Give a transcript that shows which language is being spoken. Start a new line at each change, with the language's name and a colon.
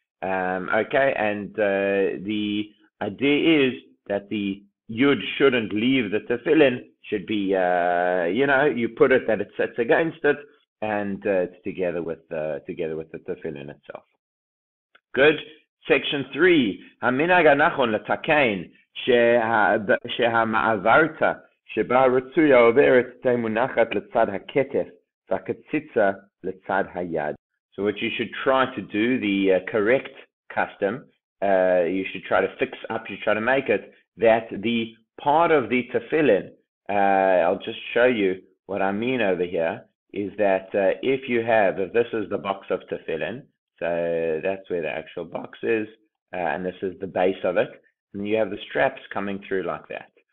English: Okay, and the idea is that the yud shouldn't leave the tefillin, should be, you put it that it sits against it, and it's together with the tefillin itself. Good. Section 3.
Hebrew: המנהג הנכון לתקן שהמעברתא שבה רצויה עוברת תהיה מונחת לצד הכתף והקציצה לצד היד.
English: So what you should try to do, the correct custom, you should try to fix up, you try to make it that the part of the tefillin, I'll just show you what I mean over here, is that if this is the box of tefillin, so that's where the actual box is, and this is the base of it, and you have the straps coming through like that.